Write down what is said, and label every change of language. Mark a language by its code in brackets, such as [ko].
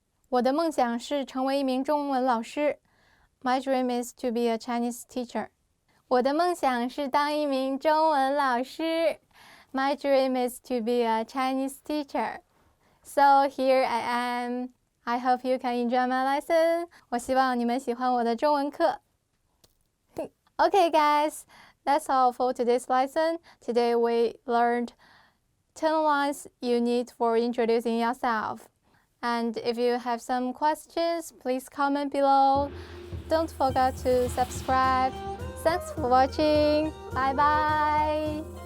[zh] 我的梦想是成为一名中文老师 [en] My dream is to be a Chinese teacher. [zh] 我的梦想是当一名中文老师 [en] My dream is to be a Chinese teacher. So here I am. I hope you can enjoy my lesson. [zh] 我希望你们喜欢我的中文课。 [en] Okay, guys, that's all for today's lesson. Today we learned 10 lines you need for introducing yourself. And if you have some questions, please comment below. Don't forget to subscribe. Thanks for watching. Bye bye.